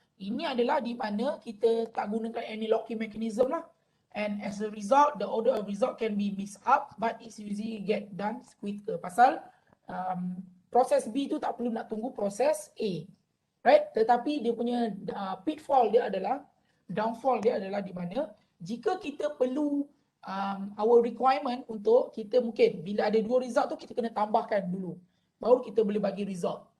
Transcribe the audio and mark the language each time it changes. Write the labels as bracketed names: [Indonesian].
[Malay] Ini adalah di mana kita tak gunakan [English] any locking mechanism [Malay] lah. [English] And as a result, the order of result can be mixed up, but it's usually get done quicker. [Malay] Pasal proses B tu tak perlu nak tunggu proses A. Right? Tetapi dia punya pitfall dia adalah, downfall dia adalah di mana jika kita perlu [English] our requirement [Malay] untuk kita mungkin bila ada 2 result tu kita kena tambahkan dulu. Baru kita boleh bagi result.